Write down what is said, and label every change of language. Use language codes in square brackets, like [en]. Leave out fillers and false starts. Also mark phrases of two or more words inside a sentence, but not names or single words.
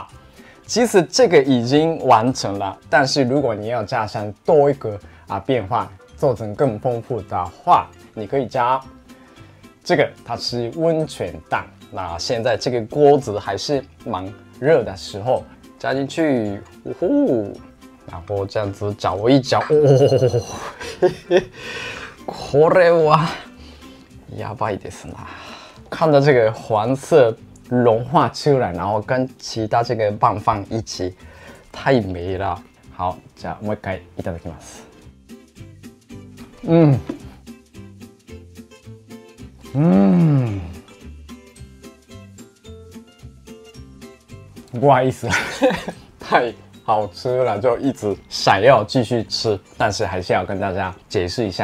[zh] 其实这个已经完成了，但是如果你要加上多一个变化，做成更丰富的话，你可以加这个，它是温泉蛋。那现在这个锅子还是蛮热的时候，加进去，然后这样子搅一搅， [ja] これはやばいですな。 [zh] 看到这个黄色融化出来，然后跟其他这个拌饭一起，太美了。好， [ja] じゃあもう一回いただきます。 [zh] 不好意思，太好吃了，就一直想要继续吃，但是还是要跟大家解释一